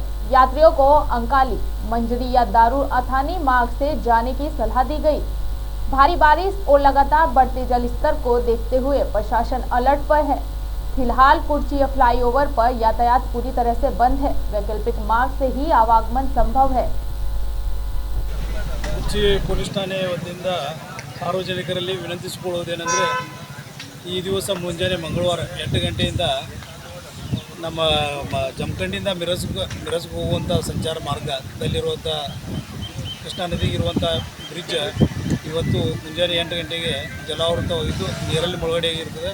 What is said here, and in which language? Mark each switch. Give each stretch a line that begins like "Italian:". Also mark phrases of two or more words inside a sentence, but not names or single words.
Hindi: यात्रियों को अंकाली, मंजरी या दारू अथानी मार्ग से जाने की सलाह दी गई। भारी बारिश और लगातार बढ़ते जल स्तर को देखते हुए प्रशासन अलर्ट पर है। फिलहाल कुर्ची फ्लाईओवर पर यातायात पूरी तरह से बंद है। वैकल्पिक मार्ग से ही आवागमन संभव है।
Kannada: ಕುರ್ಚಿ ಪೊಲೀಸ್ ಠಾಣೆ ವತಿಯಿಂದ ಸಾರ್ವಜನಿಕರಲ್ಲಿ ವಿನಂತಿಸಿಕೊಳ್ಳುವುದೇನೆಂದರೆ, ಈ ದಿವಸ ಮುಂಜಾನೆ ಮಂಗಳವಾರ 8 ಗಂಟೆಯಿಂದ ನಮ್ಮ ಜಮಖಂಡಿಯಿಂದ ಮಿರಜ್ಗೆ ಹೋಗುವಂಥ ಸಂಚಾರ ಮಾರ್ಗದಲ್ಲಿರುವಂಥ ಕೃಷ್ಣಾ ನದಿಗಿರುವಂಥ ಬ್ರಿಡ್ಜ್ ಇವತ್ತು ಮುಂಜಾನೆ 8 ಗಂಟೆಗೆ ಜಲಾವೃತವಾಗಿದ್ದು ನೀರಲ್ಲಿ ಮುಳುಗಡೆಯಾಗಿರ್ತದೆ.